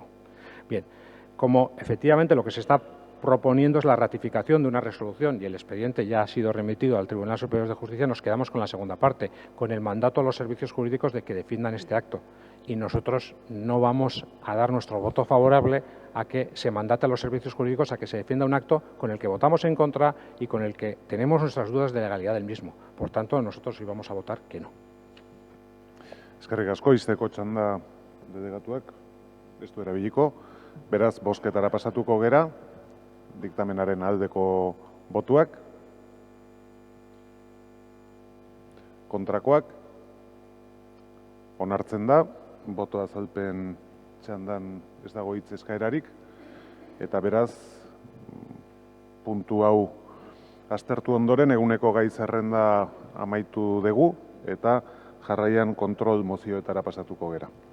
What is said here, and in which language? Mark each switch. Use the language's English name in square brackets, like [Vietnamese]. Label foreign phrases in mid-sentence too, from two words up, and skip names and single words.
[Spanish] Bien, como efectivamente lo que se está proponiendo es la ratificación de una resolución y el expediente ya ha sido remitido al Tribunal Superior de Justicia, nos quedamos con la segunda parte, con el mandato a los servicios jurídicos de que defiendan este acto. Y nosotros no vamos a dar nuestro voto favorable a que se mandate a los servicios jurídicos a que se defienda un acto con el que votamos en contra y con el que tenemos nuestras dudas de legalidad del mismo. Por tanto, nosotros íbamos a votar que no. [Basque] Eskerrik asko, izteko txanda delegatuak, ez du erabiliko. Beraz, bozketara pasatuko gera, diktamenaren aldeko botuak, kontrakoak, onartzen da, boto azalpen txandan ez dago hitz eskaerarik, eta beraz, puntu hau aztertu ondoren, eguneko gai zerrenda amaitu dugu, eta jarraian kontrol mozioetara pasatuko gera.